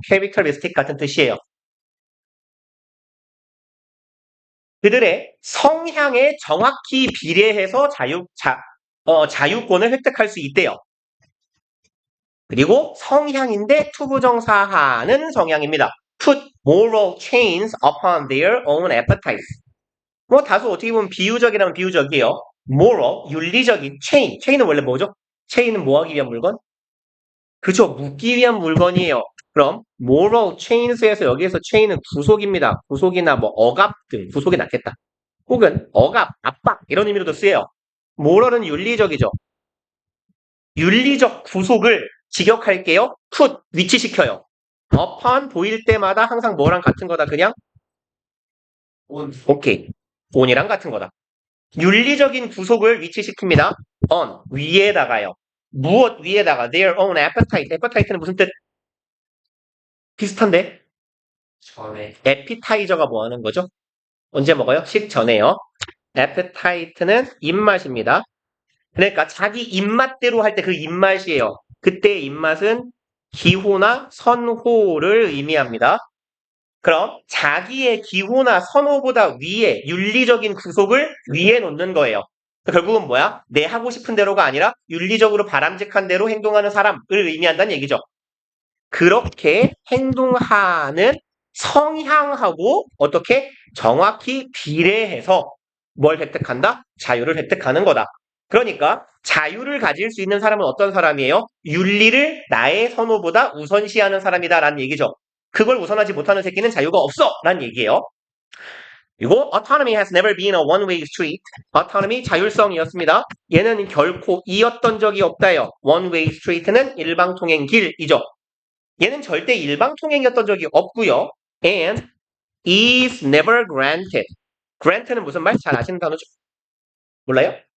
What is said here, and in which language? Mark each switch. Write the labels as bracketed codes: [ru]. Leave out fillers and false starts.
[ko] characteristic 같은 뜻이에요. 그들의 성향에 정확히 비례해서 자유권을 획득할 수 있대요. 그리고 성향인데 투부정사하는 성향입니다. [en] Put moral chains upon their own appetites. [ko] 뭐 다소 어떻게 보면 비유적이라면 비유적이에요. moral, 윤리적인 chain. chain은 원래 뭐죠? chain은 뭐 하기 위한 물건? 그죠? 묶기 위한 물건이에요. 그럼 moral chains에서 여기에서 chain은 구속입니다. 구속이나 뭐 억압 등 구속이 낫겠다. 혹은 억압, 압박 이런 의미로도 쓰여요. moral은 윤리적이죠. 윤리적 구속을 직역할게요. put, 위치시켜요. upon 보일 때마다 항상 뭐랑 같은 거다. 그냥 on. 오케이. on이랑 같은 거다. 윤리적인 구속을 위치시킵니다. on, 위에다가요. 무엇 위에다가 [en] their own appetite. [ko] appetite는 무슨 뜻? 비슷한데? 전에. appetizer가 뭐 하는 거죠? 언제 먹어요? 식전에요. appetite는 입맛입니다. 그러니까 자기 입맛대로 할 때 그 입맛이에요. 그때 입맛은 기호나 선호를 의미합니다. 그럼 자기의 기호나 선호보다 위에 윤리적인 구속을 위에 놓는 거예요. 결국은 뭐야? 내 하고 싶은 대로가 아니라 윤리적으로 바람직한 대로 행동하는 사람을 의미한다는 얘기죠. 그렇게 행동하는 성향하고 어떻게 정확히 비례해서 뭘 획득한다? 자유를 획득하는 거다. 그러니까 자유를 가질 수 있는 사람은 어떤 사람이에요? 윤리를 나의 선호보다 우선시하는 사람이다라는 얘기죠. 그걸 우선하지 못하는 새끼는 자유가 없어! 라는 얘기예요. 그리고 [en] autonomy has never been a one-way street. [ko] autonomy 자율성이었습니다. 얘는 결코 이었던 적이 없다요. one-way street는 일방통행 길이죠. 얘는 절대 일방통행이었던 적이 없고요. [en] And is never granted. [ko] grant는 무슨 말? 잘 아시는 단어죠? 몰라요?